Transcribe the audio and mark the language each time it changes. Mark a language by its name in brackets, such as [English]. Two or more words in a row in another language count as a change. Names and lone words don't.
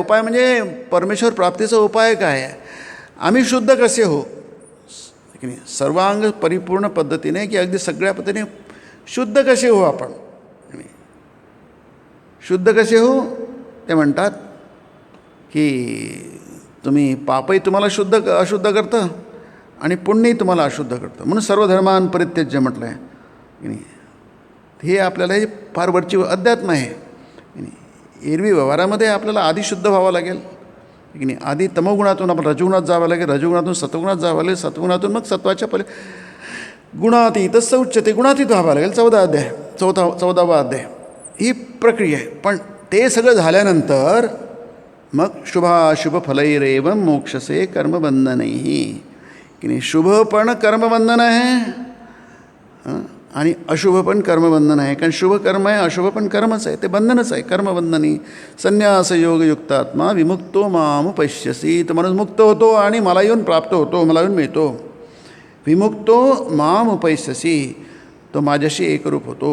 [Marathi] उपाय म्हणजे परमेश्वर प्राप्तीचा उपाय काय आहे. आम्ही शुद्ध कसे हो की नाही, सर्वांग परिपूर्ण पद्धतीने की अगदी सगळ्या पद्धतीने शुद्ध कसे हो आपण. शुद्ध कसे हो ते म्हणतात की तुम्ही पापही तुम्हाला अशुद्ध करतं आणि पुण्यही तुम्हाला अशुद्ध करतं. म्हणून [Sanskrit] सर्व धर्मान परित्यज्य [Marathi] म्हटलं आहे की नाही. हे आपल्याला हे फार वरची अध्यात्म आहे की नाही. एरवी व्यवहारामध्ये आपल्याला आधी शुद्ध व्हावं लागेल की नाही. आधी तमोगुणातून आपण रजगुणात जावं लागेल, रजगुणातून सत्वगुणात जावं लागेल, सत्वगुणातून मग सत्वाच्या गुणातीतच उच्चते गुणातीत व्हावं लागेल. 14वा अध्याय ही प्रक्रिया आहे. पण ते सगळं झाल्यानंतर मग [Sanskrit] शुभाशुभ फलैरेवं मोक्षसे कर्मबंधनैः [Marathi] की नाही. शुभ पण कर्मबंधन आहे आणि अशुभ पण कर्मबंधन आहे. कारण शुभ कर्म आहे, अशुभ पण कर्मच आहे, ते बंधनच आहे. [Sanskrit] कर्मबंधनी संन्यास योगयुक्तात्मा विमुक्तो मामुपश्यसी. [Marathi] तर माणूस मुक्त होतो आणि मला येऊन प्राप्त होतो, मला येऊन मिळतो. [Sanskrit] विमुक्तो मामुपश्यसी, [Marathi] तो माझ्याशी एकरूप होतो.